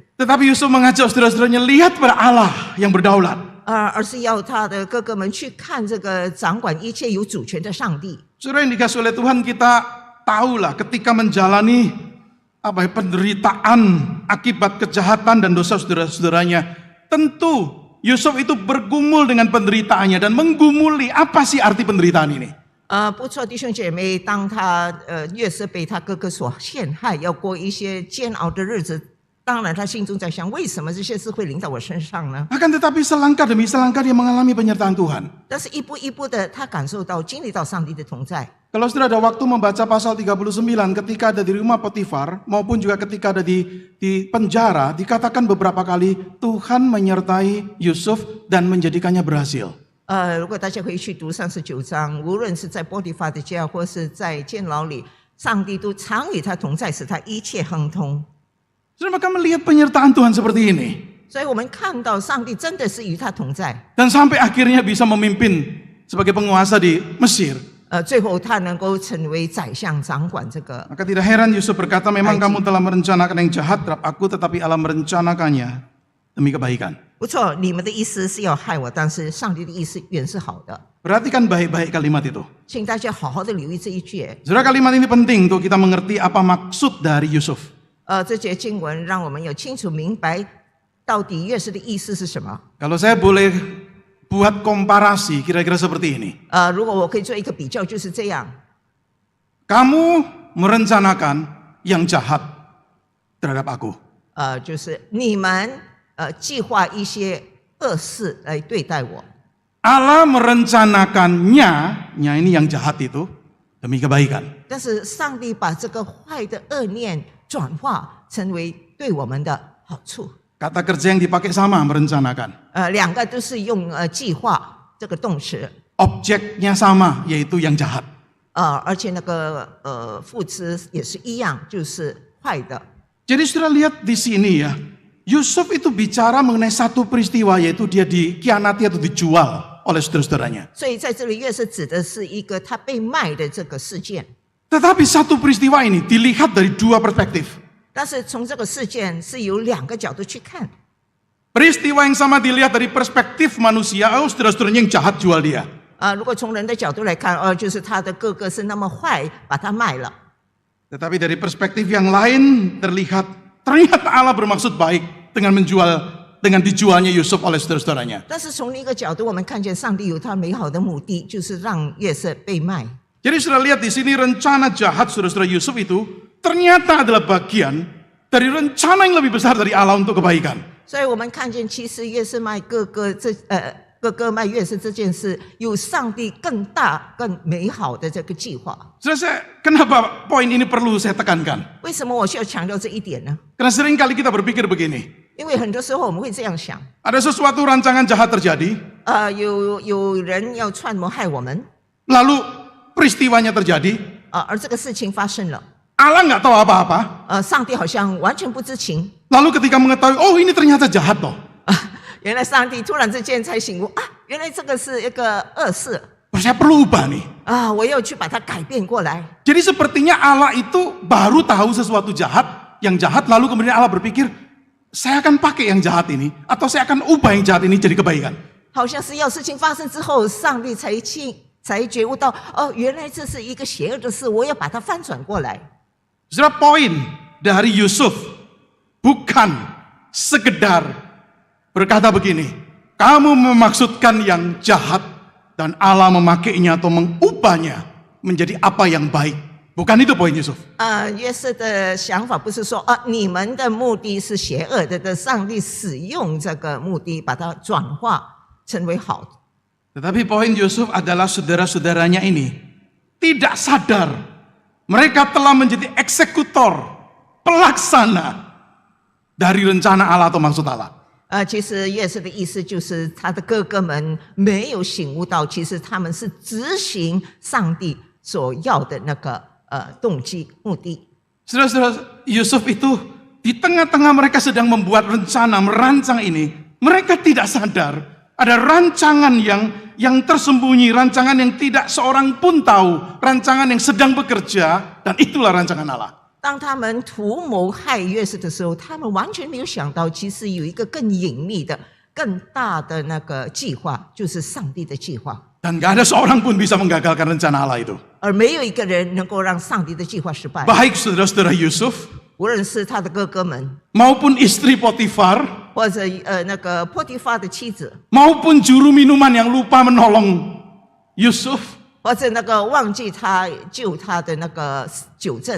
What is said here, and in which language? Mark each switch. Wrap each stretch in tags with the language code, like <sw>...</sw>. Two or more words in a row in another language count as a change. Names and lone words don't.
<id>Tetapi Yusuf mengajak saudara-saudaranya lihat pada Allah yang berdaulat.</id> <zh>而是要他的哥哥们去看这个掌管一切有主权的上帝。</zh> <id>Saudara yang dikasih oleh Tuhan, kita tahulah ketika menjalani penderitaan akibat kejahatan dan dosa saudara-saudaranya, tentu Yusuf itu bergumul dengan penderitaannya dan menggumuli apa sih arti penderitaan ini.</id> <zh>不错，弟兄姐妹，当他约瑟被他哥哥所陷害，要过一些煎熬的日子，当然他心中在想，为什么这些事会临到我身上呢？</zh> <id>Akan tetapi selangkah demi selangkah dia mengalami penyertaan Tuhan.</id> <zh>但是一步一步的，他感受到、经历到上帝的同在。</zh> <id>Kalau saudara ada waktu membaca pasal 39 ketika ada di rumah Potifar maupun juga ketika ada di penjara, dikatakan beberapa kali Tuhan menyertai Yusuf dan menjadikannya berhasil.</id> <zh>如果大家回去读39章，无论是在波提法的家或是在监牢里，上帝都常与他同在，使他一切亨通。</zh> <id>Saudara maka melihat penyertaan Tuhan seperti ini.</id> <zh>所以我们看到上帝真的是与他同在。</zh> <id>Dan sampai akhirnya bisa memimpin sebagai penguasa di Mesir.</id> <zh>最后他能够成为宰相，掌管这个。</zh> <id>Maka tidak heran Yusuf berkata, memang kamu telah merencanakan yang jahat terhadap aku, tetapi Allah merencanakannya demi kebaikan.</id> <zh>不错，你们的意思是要害我，但是上帝的意思原是好的。</zh> <id>Perhatikan baik-baik kalimat itu.</id> <zh>请大家好好的留意这一句。</zh> <id>Saudara, kalimat ini penting untuk kita mengerti apa maksud dari Yusuf.</id> <zh>这节经文让我们有清楚明白到底约瑟的意思是什么。</zh> <id>Kalau saya boleh buat komparasi kira-kira seperti ini.</id> <zh>如果我可以做一个比较，就是这样。</zh> <id>Kamu merencanakan yang jahat terhadap aku.</id> <zh>就是你们计划一些恶事来对待我。</zh> <id>Allah merencanakannya, ini yang jahat itu, demi kebaikan.</id> <zh>但是上帝把这个坏的恶念转化成为对我们的好处。</zh> <id>Kata kerja yang dipakai sama, merencanakan.</id> <zh>两个都是用计划这个动词。</zh> <id>Objeknya sama, yaitu yang jahat.</id> <zh>而且那个副词也是一样，就是坏的。</zh> <id>Jadi saudara lihat di sini ya, Yusuf itu bicara mengenai satu peristiwa, yaitu dia dikhianati atau dijual oleh saudara-saudaranya.</id> <zh>所以在这里，约瑟指的是一个他被卖的这个事件。</zh> <id>Tetapi satu peristiwa ini dilihat dari dua perspektif.</id> <zh>但是从这个事件是有两个角度去看。</zh> <id>Peristiwa yang sama dilihat dari perspektif manusia, saudara-saudaranya yang jahat jual dia.</id> <zh>如果从人的角度来看，就是他的哥哥是那么坏，把他卖了。</zh> <id>Tetapi dari perspektif yang lain terlihat ternyata Allah bermaksud baik dengan dijualnya Yusuf oleh saudara-saudaranya.</id> <zh>但是从另一个角度，我们看见上帝有他美好的目的，就是让约瑟被卖。</zh> <id>Jadi saudara lihat di sini rencana jahat saudara-saudara Yusuf itu ternyata adalah bagian dari rencana yang lebih besar dari Allah untuk kebaikan.</id> <zh>所以我们看见，其实约瑟卖哥哥卖约瑟这件事，有上帝更大、更美好的这个计划。</zh> <id>Kenapa poin ini perlu saya tekankan?</id> <zh>为什么我需要强调这一点呢？</zh> <id>Karena sering kali kita berpikir begini,</id> <zh>因为很多时候我们会这样想：</zh> <id>ada sesuatu rancangan jahat terjadi,</id> <zh>有人要串谋害我们，</zh> <id>lalu peristiwanya terjadi,</id> <zh>而这个事情发生了，</zh> <id>Allah nggak tahu apa-apa,</id> <zh>上帝好像完全不知情。</zh> <id>lalu ketika mengetahui, oh ini ternyata jahat loh.</id> <zh>原来上帝突然之间才醒悟啊，原来这个是一个恶事</zh> <id>Saya perlu ubah nih.</id> <zh>我要去把它改变过来。</zh> <id>Jadi sepertinya Allah itu baru tahu sesuatu yang jahat, lalu kemudian Allah berpikir, saya akan pakai yang jahat ini, atau saya akan ubah yang jahat ini jadi kebaikan.</id> <zh>好像是要事情发生之后，上帝才觉悟到，原来这是一个邪恶的事，我要把它翻转过来。</zh> <id>Saudara, poin dari Yusuf bukan sekedar berkata begini, kamu memaksudkan yang jahat dan Allah memakainya atau mengubahnya menjadi apa yang baik. Bukan itu poin Yusuf.</id> <zh>约瑟的想法不是说你们的目的是邪恶的，上帝使用这个目的把它转化成为好的。</zh> <id>Tetapi poin Yusuf adalah saudara-saudaranya ini tidak sadar mereka telah menjadi eksekutor, pelaksana dari rencana Allah atau maksud Allah.</id> <zh>其实约瑟的意思就是他的哥哥们没有醒悟到，其实他们是执行上帝所要的那个动机目的。</zh> <id>Saudara-saudara, Yusuf itu Di tengah-tengah mereka sedang membuat rencana, merancang ini, mereka tidak sadar ada rancangan yang tersembunyi, rancangan yang tidak seorang pun tahu, rancangan yang sedang bekerja, dan itulah rancangan Allah.</id> <zh>当他们图谋害约瑟的时候，他们完全没有想到，其实有一个更隐秘的、更大的那个计划，就是上帝的计划。</zh> <id>Dan gak ada seorang pun bisa menggagalkan rencana Allah itu.</id> <zh>而没有一个人能够让上帝的计划失败。</zh> <id>Baik saudara-saudara Yusuf,</id> <zh>无论是他的哥哥们，</zh> <id>maupun istri Potifar,</id> <zh>或者那个波提法的妻子，</zh> <id>maupun juru minuman yang lupa menolong Yusuf,</id> <zh>或者那个忘记他救他的那个酒政，</zh>